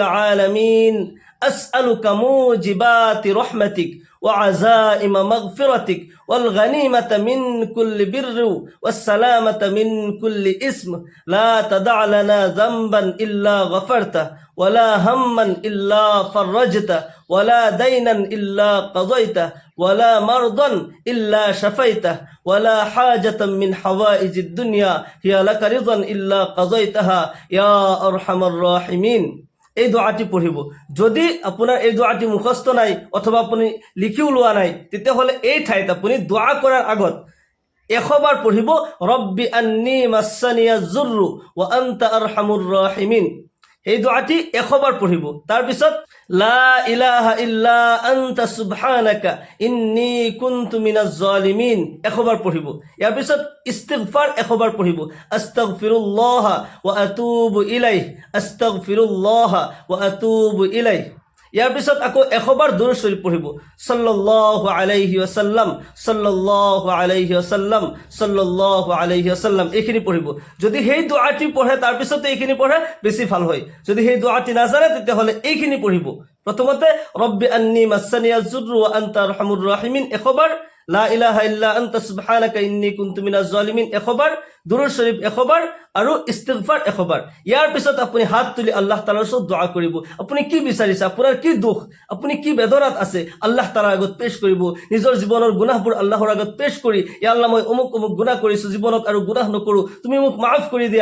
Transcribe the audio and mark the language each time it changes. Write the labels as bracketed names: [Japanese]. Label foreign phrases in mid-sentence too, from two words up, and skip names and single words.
[Arabic] العالمين، أسألك موجبات رحمتك وعزائم مغفرتك والغنيمة من كل بر والسلامة من كل اسم لا تدع لنا ذنبا إلا غفرته ولا هما إلا فرجته ولا دينا إلا قضيته ولا مرضا إلا شفيته ولا حاجة من حوائج الدنيا هي لك رضا إلا قضيتها يا أرحم الراحمين। [Assamese] এই দোয়াটি পঢ়িব। যদি আপোনাৰ এই দোয়াটি মুখস্থ নাই অথবা আপুনি লিখিও লোৱা নাই, তেতিয়াহ'লে এই ঠাইত আপুনি দোয়া কৰাৰ আগত 100 বাৰ পঢ়িব, [Arabic] ربي أني مسني الضر وأنت أرحم الراحمين. [Assamese] এই দোয়াটি 100 বাৰ পঢ়িব। তাৰপিছত [Arabic] لا إله إلا أنت سبحانك إني كنت من الظالمين [Assamese] 100 বাৰ পঢ়িব। ইয়াৰ পিছত ইস্তিগফাৰ 100 বাৰ পঢ়িব, [Arabic] أستغفر الله وأتوب إليه, أستغفر الله وأتوب إليه. [Assamese] ইয়াৰ পিছত আকৌ 100 বাৰ দুৰূদ শৰীফ পঢ়িব, [Arabic] صلى الله عليه وسلم، صلى الله عليه وسلم، صلى الله عليه وسلم, [Assamese] এইখিনি পঢ়িব। যদি সেই দোয়াটি পঢ়ে তাৰপিছতে এইখিনি পঢ়ে বেছি ভাল হয়। যদি সেই দোয়াটি নাজানে তেতিয়াহ'লে এইখিনি পঢ়িব। [Arabic] প্ৰথমতে ربي أني مسني الضر وأنت أرحم الراحمين 100 বাৰ, لا إله إلا أنت سبحانك إني كنت من الظالمين 100 বাৰ, [Assamese] দুরূদ শরীফ 100 বাৰ আৰু ইস্তিগফাৰ 100 বাৰ। ইয়াৰ পিছত আপুনি হাত তুলি আল্লাহ তাআলাৰ ওচৰত দোয়া কৰিব। আপুনি কি বিচাৰিছে, আপোনাৰ কি দুখ, আপুনি কি বেদনাত আছে, আল্লাহ তাআলাৰ আগত পেশ কৰিব। নিজৰ জীৱনৰ গুনাহবোৰ আল্লাহৰ আগত পেশ কৰি, ইয়া আল্লাহ মই অমুক গুনাহ কৰিছোঁ, জীৱনত আৰু গুনাহ নকৰোঁ, তুমি মোক মাফ কৰি দিয়া।